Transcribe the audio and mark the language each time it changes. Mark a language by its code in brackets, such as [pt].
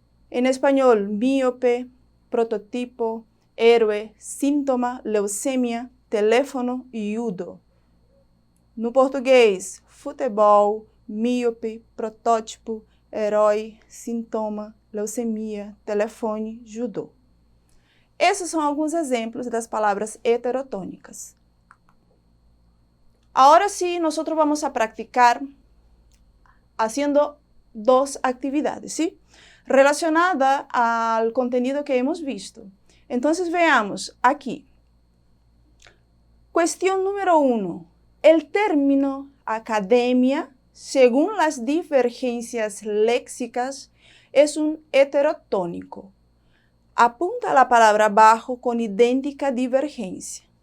[pt] Em espanhol, míope, prototipo, héroe, síntoma, leucemia, teléfono e judo. No português, futebol, míope, protótipo, herói, sintoma, leucemia, telefone, judô. Esses são alguns exemplos das palavras heterotônicas. [es] Agora sí, nosotros vamos a practicar haciendo dos actividades, ¿sí? Relacionada al contenido que hemos visto. Entonces veamos aquí. Cuestión número 1. El término academia, según las divergencias léxicas, es un heterotónico. [pt] Apunta a palavra abaixo com idêntica divergência.